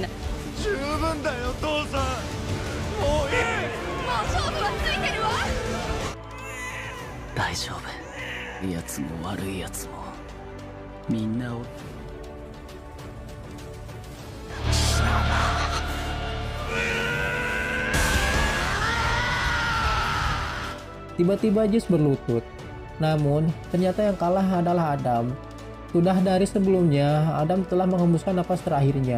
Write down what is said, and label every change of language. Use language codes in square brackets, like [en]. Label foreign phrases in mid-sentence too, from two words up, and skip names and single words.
[ja] 十分だよ父さん、もういい。もう勝負はついてるわ。大丈夫、いいやつも悪いやつもみんなを [id] Tiba-tiba Zeus berlutut. Namun, ternyata yang kalah adalah Adam. Sudah dari sebelumnya, Adam telah menghembuskan napas terakhirnya.